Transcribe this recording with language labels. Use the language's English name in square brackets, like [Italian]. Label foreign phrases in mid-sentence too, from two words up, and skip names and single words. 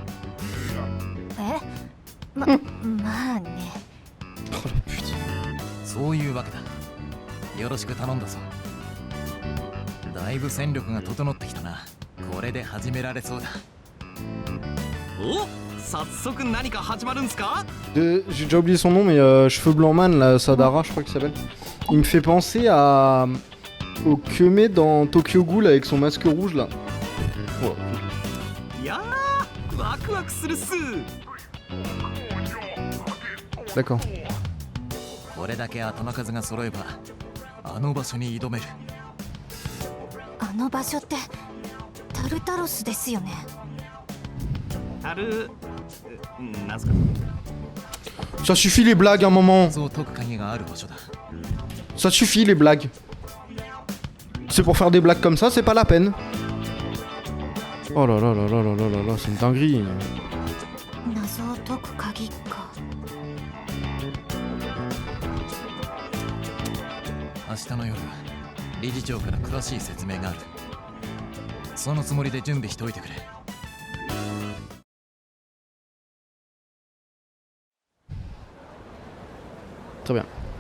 [Japanese] まあね。そういうわけだ。よろしく頼んだぞ。だいぶ戦力が整ってきたな。これで始められそうだ。お、早速何か始まるんすか。 [French] J'ai déjà oublié son nom, mais Cheveux Blanc Man, là, Sadara, je crois qu'il s'appelle. Il me fait penser au Kyume dans Tokyo Ghoul avec son masque rouge là. Oh. [Japanese] いやー、ワクワクするっす。 [French] D'accord. [Japanese] これだけ頭数が揃えばあの場所に挑める。あの場所ってタルタロスですよね。なんすか。 [French] Ça suffit les blagues un moment. [Japanese] そう解く鍵がある場所だ。 [French] Ça suffit les blagues. C'est pour faire des blagues comme ça, c'est pas la peine. Oh là là là là là là là là, c'est une dinguerie. [Japanese] 謎を解く鍵か。明日の夜理事長から詳しい説明がある。そのつもりで準備しておいてくれ。 [French] Très bien.